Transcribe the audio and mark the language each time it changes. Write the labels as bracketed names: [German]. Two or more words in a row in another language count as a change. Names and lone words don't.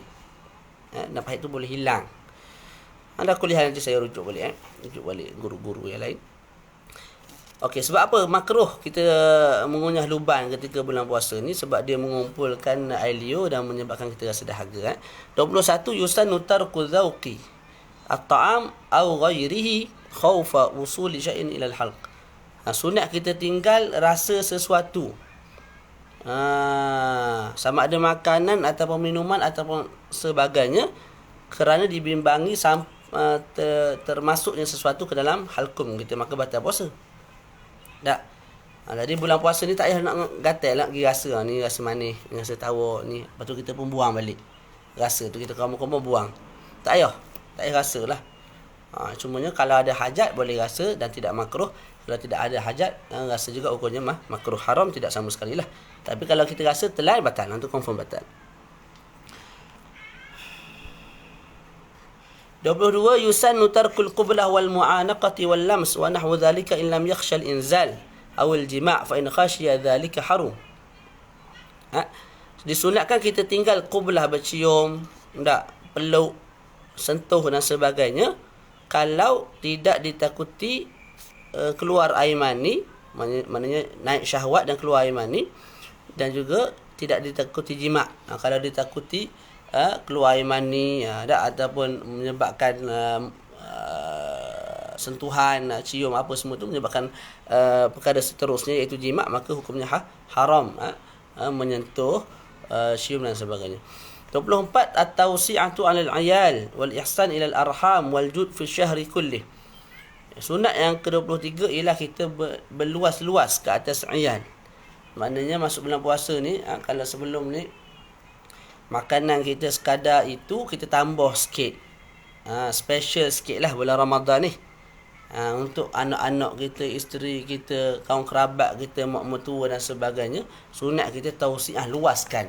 [Malay] Dan pahit tu boleh hilang. Anda kuliah nanti saya rujuk balik guru-guru yang lain. Okey, sebab apa makruh kita mengunyah luban ketika bulan puasa ni? Sebab dia mengumpulkan air liur dan menyebabkan kita rasa dahaga. [Arabic] 21 يسن ترك ذوق الطعام أو غيره خوف وصول شيء إلى الحلق. [Malay] Sunat kita tinggal rasa sesuatu. Sama ada makanan ataupun minuman ataupun sebagainya kerana dibimbangi termasuknya sesuatu ke dalam halkum kita, maka batal puasa. Tak. Jadi bulan puasa ni tak payah nak gatal lah pergi rasa ni rasa manis, ni rasa tawa ni. Lepas tu kita pun buang balik. Rasa tu kita kamu-kamu buang. Tak payah rasa lah. Cumanya kalau ada hajat boleh rasa dan tidak makruh. Kalau tidak ada hajat, rasa juga hukumnya makruh. Haram tidak sama sekali lah. Tapi kalau kita rasa telan, batal. Itu confirm batal. [Arabic] 22 يسن ترك القبلة والمعانقة واللمس ونحو ذلك إن لم يخش الإنزال أو الجماع فإن خشي ذلك حرم. [Malay] Disunatkan kita tinggal qublah, bercium, peluk, sentuh dan sebagainya kalau tidak ditakuti keluar air mani, maknanya naik syahwat dan keluar air mani, dan juga tidak ditakuti jima'. Kalau ditakuti keluar air mani ataupun menyebabkan sentuhan, cium apa semua tu menyebabkan perkara seterusnya iaitu jima', maka hukumnya haram menyentuh, cium dan sebagainya. [Arabic] 24 التوسعة على العيال والإحسان إلى الأرحام والجود في شهره كله. [Malay] Sunat yang ke-23 ialah kita berluas-luas ke atas ayal. Maknanya masuk bulan puasa ni, kalau sebelum ni makanan kita sekadar itu, kita tambah sikit. Special sikit lah bulan Ramadan ni. Untuk anak-anak kita, isteri kita, kawan kerabat kita, mak mertua dan sebagainya, sunat kita tausiah, luaskan.